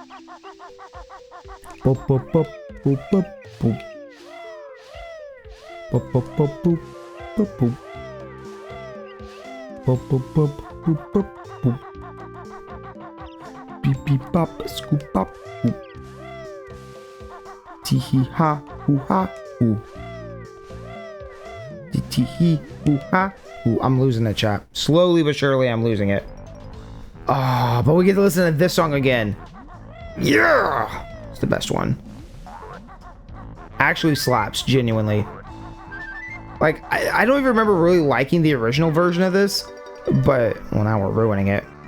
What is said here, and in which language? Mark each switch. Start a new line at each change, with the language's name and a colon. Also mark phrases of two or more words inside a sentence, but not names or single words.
English: Boop, boop, boop, boop, boop, boop. Boop, boop, boop, boop, boop, boop. Boop, boop, boop, boop, boop, boop. Beep, beep, bop, scoop, bop, boop. Tee hee ha, hoo ha, hoo. Tee hee hoo ha, hoo. I'm losing the chat. Slowly but surely, I'm losing it. Ah, but we get to listen to this song again. Yeah! It's the best one. Actually slaps, genuinely. Like, I don't even remember really liking the original version of this, but, well, now we're ruining it.